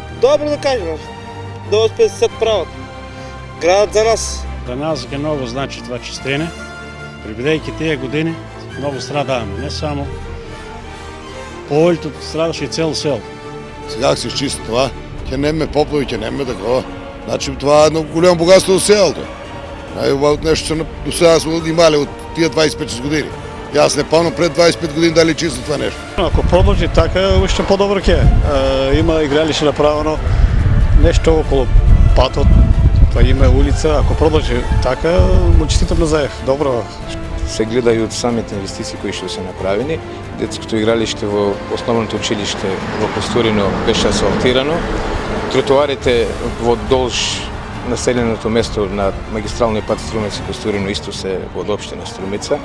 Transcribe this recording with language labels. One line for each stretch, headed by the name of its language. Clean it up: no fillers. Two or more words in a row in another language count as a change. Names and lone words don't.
Macedonian: Добро да кажем, до 50 прават. Градот за нас. За нас ке много значи това чистење. Прибедејќи тие години много страдаваме, не само полето, страдаше и цел сел. Сега се изчисти това, ќе нема поплави, ќе нема такова.
Bulgarian: Значи това е едно голямо богатство до селото. Най-хубавото нещо до сега сме имали от тия 25 години. И аз не помня пред 25 години дали чисто това нещо. Ако продължи така, още по-добро ке. Има игралище направено, нещо около патот, това има улица. Ако продължи така, му честитам на Заев. Добро. Се гледа и от самите инвестиции кои ще се направени.
Macedonian: Детското игралище во основното училиште во Костурино беше асфалтирано. Тротоарите во долж населеното место на магистралниот пат Струмица Костурино исто се од општина Струмица.